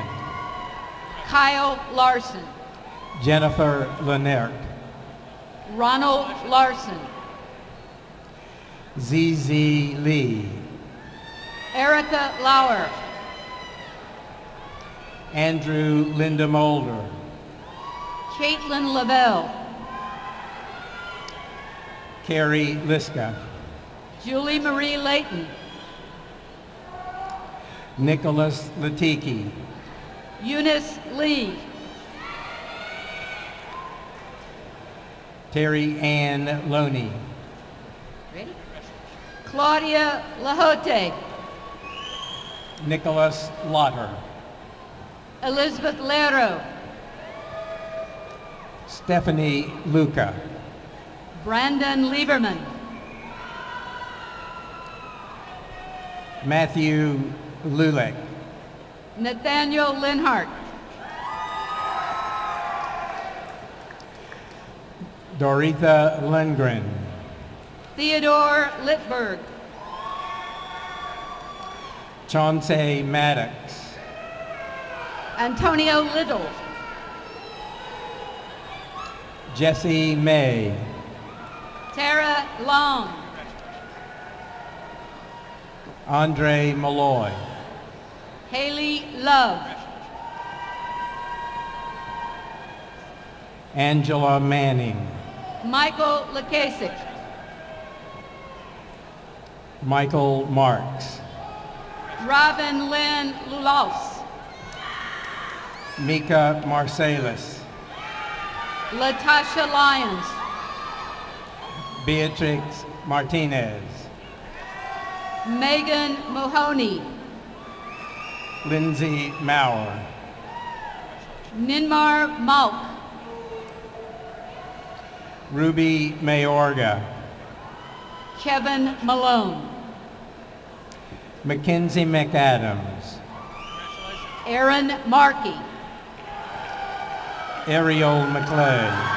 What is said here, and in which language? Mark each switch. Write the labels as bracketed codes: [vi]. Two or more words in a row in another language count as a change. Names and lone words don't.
[en] Kyle Larson. Jennifer Lennert. Ronald Larson. ZZ Lee. Erica Lauer. Andrew Linda Mulder. Caitlin Lavelle. Carrie Liska. Julie Marie Layton. Nicholas Latiki. Eunice Lee. Terry Ann Loney. Ready? Claudia Lahote. Nicholas Lotter. Elizabeth Lero. Stephanie Luca. Brandon Lieberman. Matthew Lulek. Nathaniel Linhart. Doretha Lindgren. Theodore Littberg. Chauncey Maddox. Antonio Little. Jesse May. Tara Long. Andre Malloy. Haley Love. Angela Manning. Michael Lakasik. Michael Marks. Robin Lynn Lulos. Mika Marsalis. Latasha Lyons. Beatrix Martinez. Megan Mahoney. Lindsay Maurer. Ninmar Malk. Ruby Mayorga. Kevin Malone. Mackenzie McAdams. Aaron Markey. Ariel McClay.